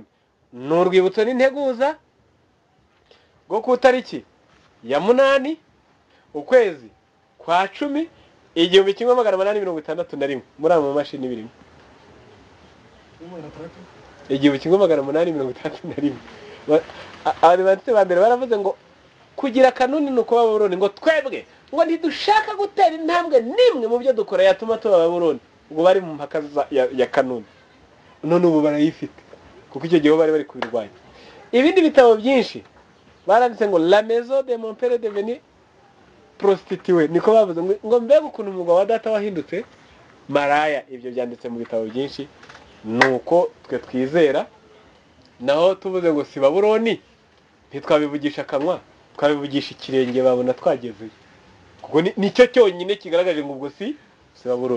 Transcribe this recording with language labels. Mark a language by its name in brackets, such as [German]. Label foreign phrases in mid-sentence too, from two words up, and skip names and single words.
[Kinyarwanda] N'urwibutso n'integuza go ku tariki ya 8 ukwezi kwa 10 igihumbi 1861 muri amo mashini birimo. Igihumbi 1861. Abadivantiste ba mbere baravuze ngo kugira kanuni nuko Babuloni, ngo twebwe ngo ntidushaka gutera intambwe nimwe mu byo dukora yatuma tuba Babuloni. Ngo bari mu mpaka ya kanuni. None ubu barayifite kuko icyo gihe bari kubirwanya. Ibindi bitabo byinshi baranditse ngo [French] la maison de mon père est devenue prostituée, [Kinyarwanda] niko bavuze ngo mbega ukuntu umugabo wa data wahindutse maraya. Ibyo byanditse mu bitabo byinshi. Nuko twe twizera, naho tuvuze ngo si Babuloni ntitwabivugisha akanwa, twabivugisha ikirenge babona twagezeyo, kuko nicyo cyonyine kigaragaje ngo ubwo si Babuloni.